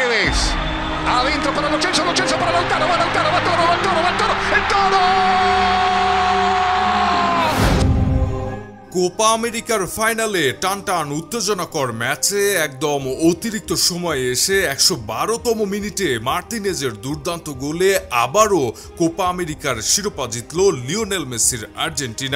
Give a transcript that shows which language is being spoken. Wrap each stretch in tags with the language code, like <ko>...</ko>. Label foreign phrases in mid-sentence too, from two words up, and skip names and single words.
<es>Martínez. Adentro para Lo Celso para Lautaro, va Lautaro, el Toro.</es> <bn>কোপা আমেরিকার ফাইনালে টানটান উত্তেজনাকর ম্যাচে একদম অতিরিক্ত সময়ে এসে ১১২তম মিনিটে মার্তিনেজের দুর্দান্ত গোলে আবারও কোপা আমেরিকার শিরোপা জিতল লিওনেল মেসির আর্জেন্টিনা।</bn>